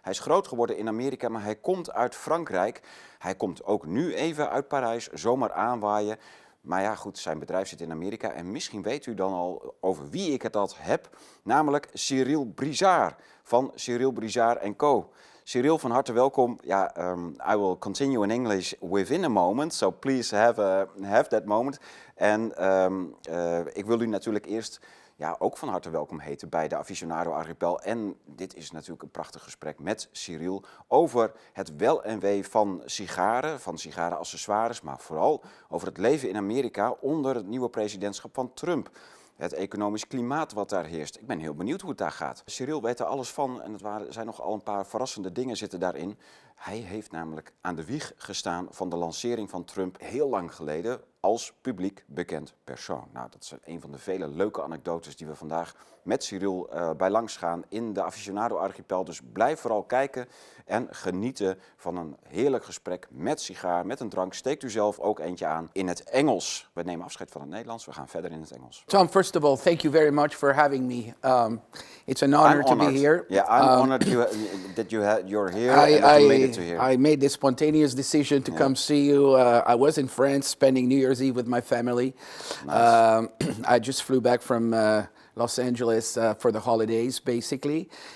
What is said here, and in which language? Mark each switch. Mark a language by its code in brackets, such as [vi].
[nl] Hij is groot geworden in Amerika, maar hij komt uit Frankrijk. Hij komt ook nu even uit Parijs, zomaar aanwaaien. Maar ja, goed, zijn bedrijf zit in Amerika en misschien weet u dan al over wie ik het al heb. Namelijk Cyril Brizard van Cyril Brizard Co. Cyril, van harte welkom. [en] I will continue in English within a moment, so please have that moment. [nl] En ik wil u natuurlijk eerst ook van harte welkom heten bij de Aficionado Archipel. En dit is natuurlijk een prachtig gesprek met Cyril over het wel en wee van sigaren, van sigarenaccessoires, maar vooral over het leven in Amerika onder het nieuwe presidentschap van Trump. Het economisch klimaat wat daar heerst. Ik ben heel benieuwd hoe het daar gaat. Cyril weet er alles van en zijn nog al een paar verrassende dingen zitten daarin. Hij heeft namelijk aan de wieg gestaan van de lancering van Trump heel lang geleden als publiek bekend persoon. Nou, dat is een van de vele leuke anekdotes die we vandaag met Cyril bij langs gaan in de Aficionado Archipel. Dus blijf vooral kijken en genieten van een heerlijk gesprek met sigaar, met een drank. Steekt u zelf ook eentje aan in het Engels. We nemen afscheid van het Nederlands, we gaan verder in het Engels. [en] Tom, first of all, thank you very much for having me. It's an honor to be here. Yeah, I'm honored that you're here and that you made it to here. I made this spontaneous decision to come see you. I was in France spending New Year's Eve with my family. Nice. I just flew back from Los Angeles for the holidays, basically.